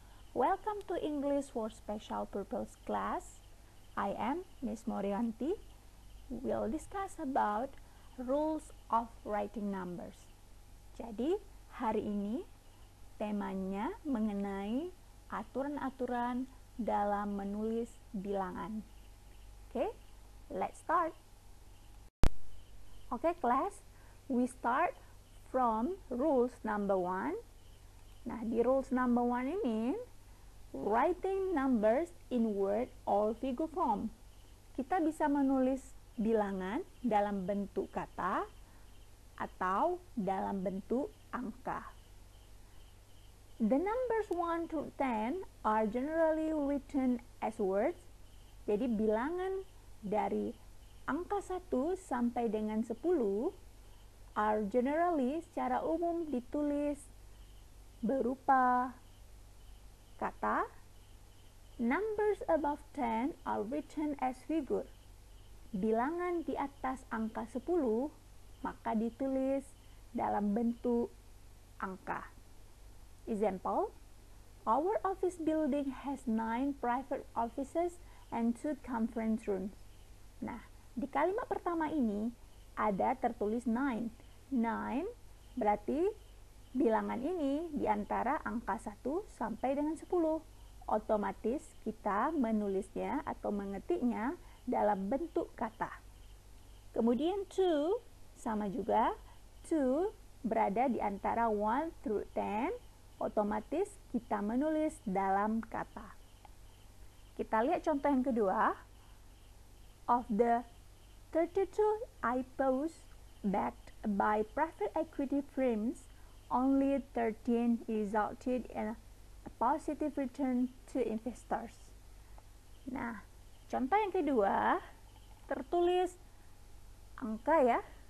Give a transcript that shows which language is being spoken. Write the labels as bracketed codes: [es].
[en] Welcome to English for Special Purpose class. I am Miss Morianti. We'll discuss about rules of writing numbers. [id] Jadi, hari ini temanya mengenai aturan-aturan dalam menulis bilangan. [en] Oke, let's start. Oke, class, we start from rules number 1. Nah, di rules number 1 ini, writing numbers in word or figure form. [id] Kita bisa menulis bilangan dalam bentuk kata atau dalam bentuk angka. [en] The numbers 1 to 10 are generally written as words. [id] Jadi bilangan dari angka 1 sampai dengan 10 [en] are generally [id] secara umum ditulis berupa kata. [en] Numbers above 10 are written as figure. [id] Bilangan di atas angka 10 maka ditulis dalam bentuk angka. [en] Example, our office building has 9 private offices and 2 conference rooms. [id] Nah, di kalimat pertama ini ada tertulis 9. 9 berarti bilangan ini di antara angka 1 sampai dengan 10. Otomatis kita menulisnya atau mengetiknya dalam bentuk kata. Kemudian 2 sama juga. 2 berada di antara 1 through 10. Otomatis kita menulis dalam kata. Kita lihat contoh yang kedua. [en] Of the 32 IPOs backed by private equity firms, only 13 resulted in a positive return to investors. [id] Nah, contoh yang kedua tertulis angka ya.